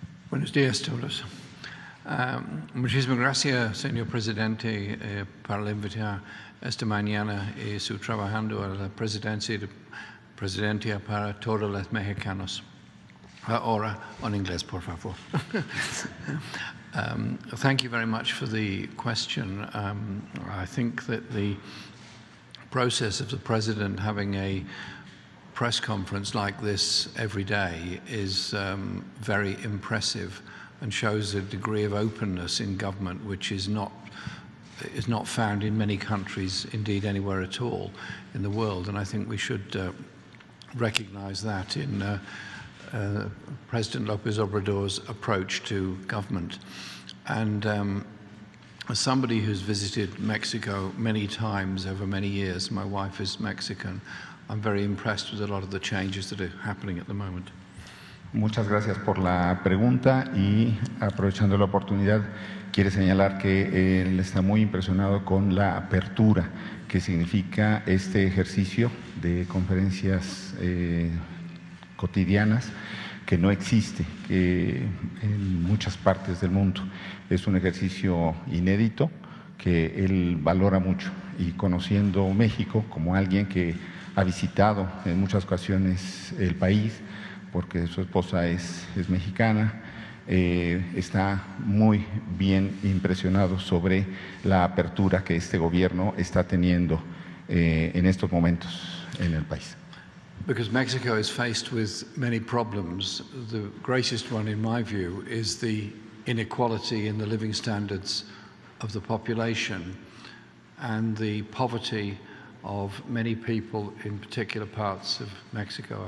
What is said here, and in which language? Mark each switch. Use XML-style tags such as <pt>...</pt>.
<es>Buenos días a todos. Muchísimas gracias, señor presidente, por la invitación esta mañana y su trabajando a la presidencia para todos los mexicanos. Ahora, en inglés, por favor.</es> <en>Thank you very much for the question. I think that the process of the president having a press conference like this every day is very impressive and shows a degree of openness in government which is not found in many countries, indeed anywhere at all in the world. And I think we should recognize that in President López Obrador's approach to government. And as somebody who's visited Mexico many times over many years, my wife is Mexican, I'm very impressed with a lot of the changes that are happening at the moment.</en> <es>Muchas gracias por la pregunta y aprovechando la oportunidad quiere señalar que él está muy impresionado con la apertura que significa este ejercicio de conferencias cotidianas que no existe en muchas partes del mundo. Es un ejercicio inédito que él valora mucho y conociendo México como alguien que ha visitado en muchas ocasiones el país, porque su esposa es mexicana, está muy bien impresionado sobre la apertura que este gobierno está teniendo en estos momentos en el país.</es> <en>Because Mexico is faced with many problems. The greatest one, in my view, is the inequality in the living standards of the population and the poverty of many people in particular parts of Mexico.</en>